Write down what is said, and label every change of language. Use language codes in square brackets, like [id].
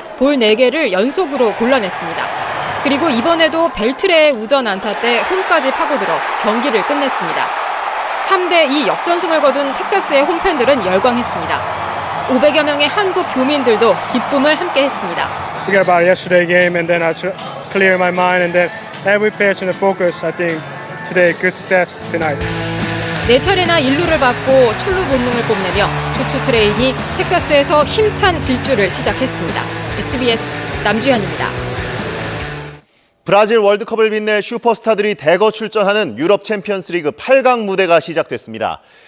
[ko] 볼 4개를 연속으로 골라냈습니다. 그리고 이번에도 벨트레의 우전 안타 때 홈까지 파고들어 경기를 끝냈습니다. 3대2 역전승을 거둔 텍사스의 홈팬들은 열광했습니다. 500여 명의 한국 교민들도 기쁨을 함께했습니다. [en] Forget about yesterday game and then I clear my mind and then every patient focus. I think today good success tonight. [ko] 4차례나 1루를 받고 출루 본능을 뽐내며 투추 트레인이 텍사스에서 힘찬 질주를 시작했습니다. SBS 남주현입니다. 브라질 월드컵을 빛낼 슈퍼스타들이 대거 출전하는 유럽 챔피언스리그 8강 무대가 시작됐습니다.